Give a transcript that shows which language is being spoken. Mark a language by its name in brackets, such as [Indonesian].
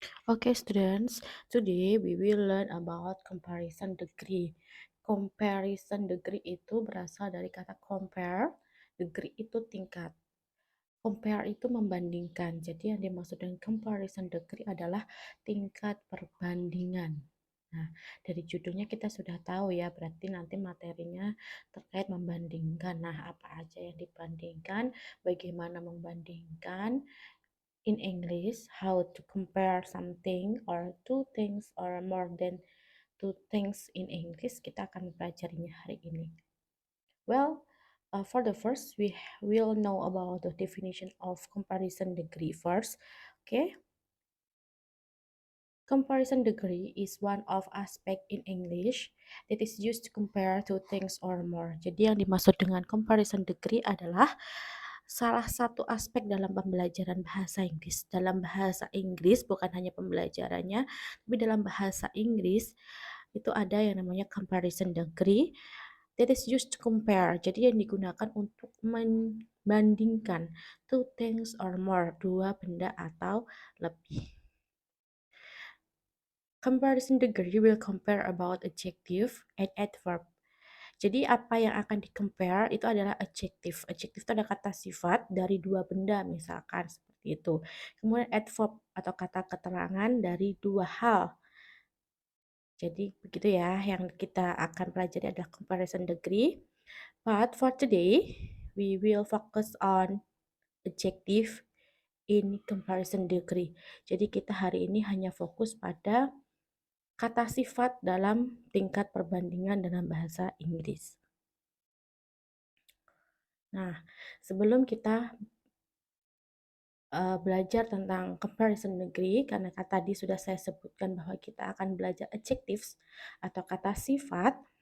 [English] Okay, students, today we will learn about comparison degree. [Indonesian] Comparison degree itu berasal dari kata compare, degree itu tingkat. Compare itu membandingkan. Jadi yang dimaksud dengan comparison degree adalah tingkat perbandingan. Nah, dari judulnya kita sudah tahu ya, berarti nanti materinya terkait membandingkan. Nah, apa aja yang dibandingkan, bagaimana membandingkan, [English] in English, how to compare something or two things or more than two things in English, [Indonesian] kita akan pelajarinya hari ini. [English] Well, for the first, we will know about the definition of comparison degree first. Okay, comparison degree is one of aspect in English that is used to compare two things or more. [Indonesian] Jadi yang dimaksud dengan comparison degree adalah salah satu aspek dalam pembelajaran bahasa Inggris. Dalam bahasa Inggris bukan hanya pembelajarannya, tapi dalam bahasa Inggris itu ada yang namanya comparison degree [English] that is used to compare. [Indonesian] Jadi yang digunakan untuk membandingkan [English] two things or more, [Indonesian] dua benda atau lebih. [English] Comparison degree will compare about adjective and adverb. [Indonesian] Jadi apa yang akan di-compare itu adalah adjective. Adjective itu ada kata sifat dari dua benda misalkan seperti itu. Kemudian adverb atau kata keterangan dari dua hal. Jadi begitu ya yang kita akan pelajari adalah comparison degree. [English] But for today, we will focus on adjective in comparison degree. [Indonesian] Jadi kita hari ini hanya fokus pada kata sifat dalam tingkat perbandingan dalam bahasa Inggris. Nah, sebelum kita belajar tentang comparison degree, karena tadi sudah saya sebutkan bahwa kita akan belajar adjectives atau kata sifat.